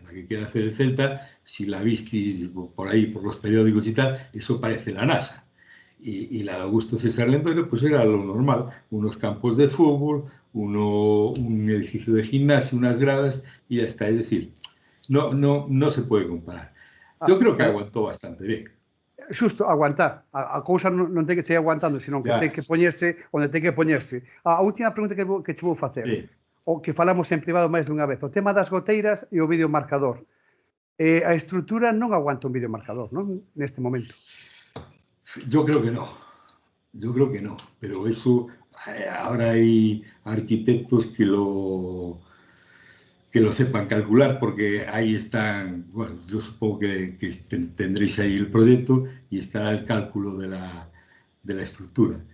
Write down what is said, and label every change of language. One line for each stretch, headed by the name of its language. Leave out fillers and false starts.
Spanish: La que quiere hacer el Celta, si la visteis por ahí, por los periódicos y tal, eso parece la NASA. Y la de Augusto César Lendoiro, pues era lo normal, unos campos de fútbol, un edificio de gimnasio, unas gradas, y ya está. Es decir, no se puede comparar. Yo creo que aguantó bastante bien.
Galician: Xusto, aguantar. A cousa non ten que seguir aguantando, senón que ten que poñerse onde ten que poñerse. A última pregunta que che vou facer, o que falamos en privado máis dunha vez, o tema das goteiras e o videomarcador. A estrutura non aguanta un videomarcador, non? Neste momento.
Spanish: Yo creo que no, pero eso ahora hay arquitectos que lo sepan calcular, porque ahí están, bueno, yo supongo que tendréis ahí el proyecto y estará el cálculo de la estructura.